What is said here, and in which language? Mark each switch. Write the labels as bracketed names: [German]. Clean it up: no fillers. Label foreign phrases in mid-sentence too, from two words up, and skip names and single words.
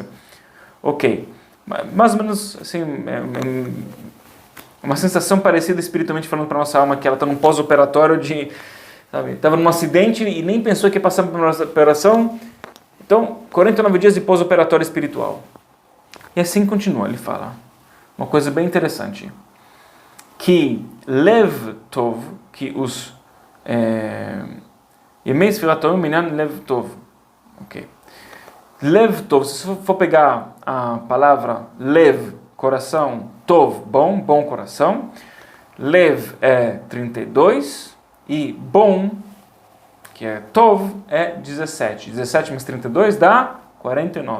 [Portuguese] Ok, mais ou menos assim, uma sensação parecida espiritualmente falando para nossa alma, que ela está num pós-operatório estava num acidente e nem pensou que ia passar por uma operação. Então, 49 dias de pós-operatório espiritual. E assim continua, ele fala uma coisa bem interessante, que [Hebrew] לב טוב, [Portuguese] que os [Hebrew] ימי ספירת תורה מניין לב טוב. Ok. לב טוב, [Portuguese] se você for pegar a palavra Lev, coração, Tov, bom coração. Lev é 32 e bom, que é Tov, é 17. 17 mais 32 dá 49.